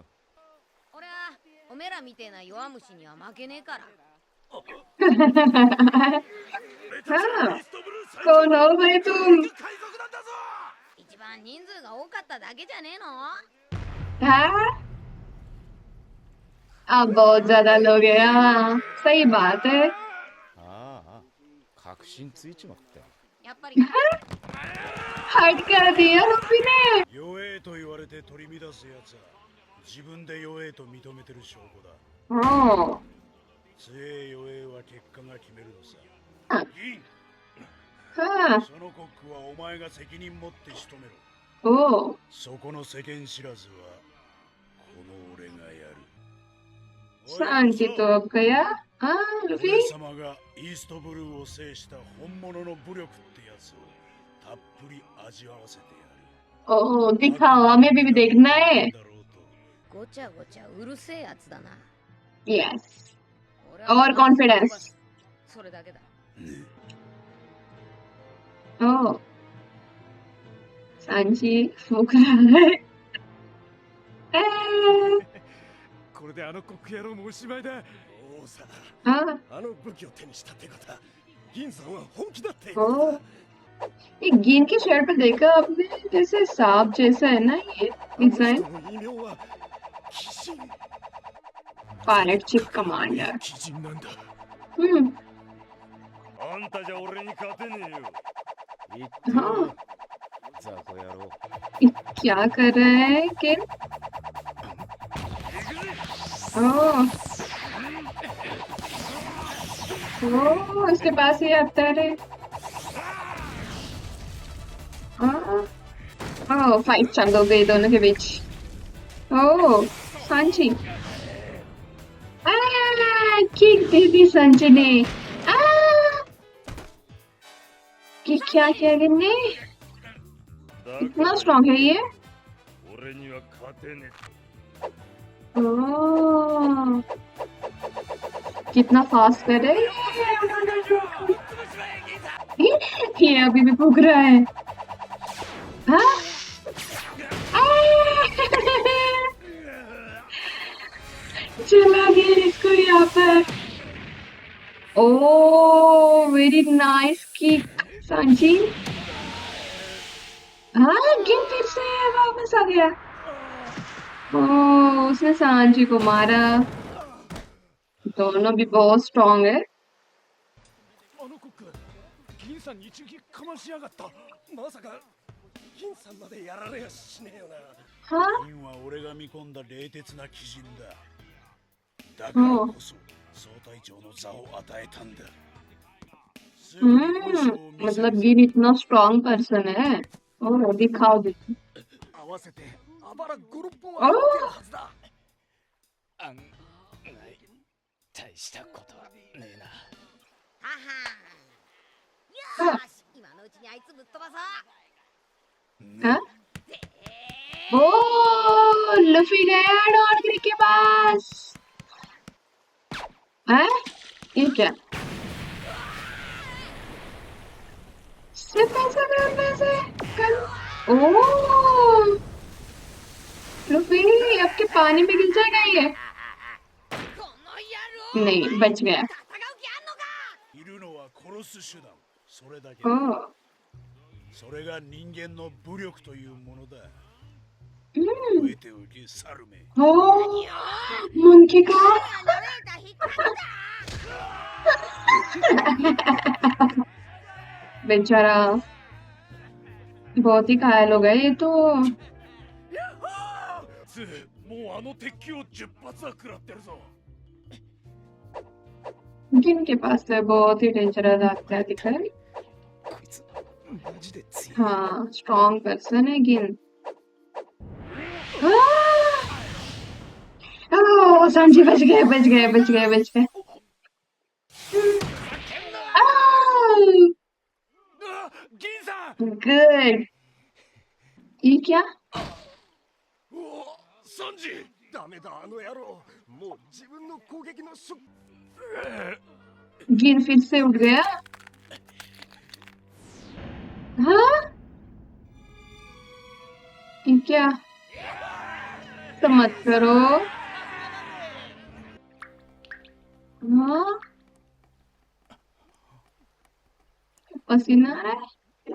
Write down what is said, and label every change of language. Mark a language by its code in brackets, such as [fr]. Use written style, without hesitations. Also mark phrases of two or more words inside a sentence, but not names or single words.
[ja] 俺はおめらみてえな弱虫には負けねえから。 [hi] हाँ कौन हो भाई तुम? [ja] 一番人数が多かっただけじゃねえの？ [hi] हाँ अब बहुत ज्यादा लोग हैं। हाँ सही बात है। [ja] ああ、確信ついちまったよ。やっぱり [hi] हट कर दिया लुफी ने। [ja] 弱えと言われて取り乱すやつは自分で弱えと認めてる証拠だ。 ओह 強え弱えは結果が決めるのさ。銀、 [hi] हाँ [ja] そのコックはお前が責任持って仕留めろ。 ओह そこの世間知らずはこの俺がやる。 [hi] सांची तो अब गया। हाँ लुफी [ja] 俺様がイーストブルーを制した本物の武力ってやつをたっぷり味わわせてやる。 [hi] ओह दिखाओ हमें भी देखना है। [ja] だろうとごちゃごちゃうるせえやつだな。 [hi] यस [ja] 俺は [hi] और कॉन्फिडेंस। [ja] それだけだ。 [hi] ओह सांची फूक रहा है। [ja] これであのコック野郎もおしまいだ。おおさ、 [hi] हाँ [ja] あの武器を手にしたってことは、銀さんは本気だって。 [hi] ओह ये गिन के शर्ट पे देखा आपने जैसे सांप जैसा है ना ये डिजाइन। [ja] 異名は鬼人。 [en] pilot ship commander. [ja] 鬼人なんだ。あんたじゃ俺に勝てねえよ。言ってよ、雑魚野郎。 [hi] क्या कर रहे हैं किन? ओह ओह इसके पास ही आता है। ओह फाइट चालू हो गई दोनों के बीच। ओह सांची किक दे दी सांची ने। कि क्या किया गिन्ने? इतना स्ट्रॉन्ग है ये? [ja] 俺には勝てね [hi] ओह कितना फास्ट कर रहे हैं ये अभी भी भूख रहा है। हाँ? चला गया इसको यहाँ पर। ओह [en] very nice kick [hi] सांची। हाँ गिन फिर से वापस आ गया। ओह उसने सांची को मारा। दोनों भी बहुत स्ट्रॉन्ग है। [ja] あのコック、銀さんに一撃かましやがった。まさか銀さんまでやられやしねえよな。 [hi] हाँ [ja] 銀は俺が見込んだ冷徹な鬼人だ。だからこそ総隊長の座を与えたんだ。すぐに本性を見せる [hi] मतलब गिन इतना [en] strong person [hi] है। ओह दिखाओ दिखाओ। [ja] 合わせてあばら5、6本は入ってるはずだ。案外大したことはねえな。ははん。よーし、今のうちにあいつぶっ飛ばそう。 [hi] हाँ ओह लुफी गया डॉन के पास। हाँ ये क्या? सिर्फ ऐसा करने से कर। ओह लुफी अब के पानी में गिर जाएगा ये। [ja] この野郎。 [hi] नहीं बच गया। [ja] 戦う気あんのか。いるのは殺す手段。それだけ。 ओह それが人間の武力というものだ。 हम्म 覚えておけ、サルメ。 [hi] ओह मंकी का [ja] ナレーター引っ張った。 [hi] बेचारा बहुत ही घायल हो गया ये तो। [ja] もうあの鉄球を10発は食らってるぞ。 [hi] जिनके पास है बहुत ही डेंजरस हथियार दिख रहा है। [ja] こいつマジで強い。 [hi] हाँ [en] strong person [hi] है गिन। ओह सांची बच गए बच गए बच गए बच गए। [ja] 銀さん。 [hi] गुड। ये क्या? [ja] サンジ。ダメだあの野郎。もう自分の攻撃の [hi] गिन फिर से उठ गया। हाँ ये क्या? तो मत करो। हाँ पसीना आ रहा है।